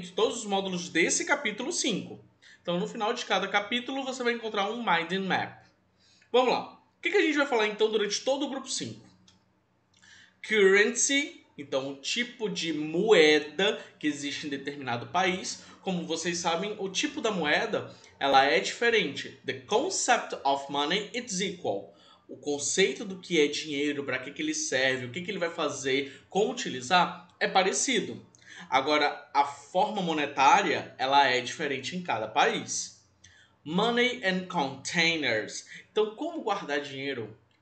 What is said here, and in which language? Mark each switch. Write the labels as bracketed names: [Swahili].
[Portuguese] De todos os módulos desse capítulo 5. Então, no final de cada capítulo, você vai encontrar um mind map. Vamos lá. O que a gente vai falar, então, durante todo o grupo 5? Currency, então o tipo de moeda que existe em determinado país. Como vocês sabem, o tipo da moeda ela é diferente. [English] The concept of money is equal. [Portuguese] O conceito do que é dinheiro, para que ele serve, o que ele vai fazer, como utilizar, é parecido. Agora, a forma monetária ela é diferente em cada país. [English] Money and containers. [Portuguese] Então, como guardar dinheiro?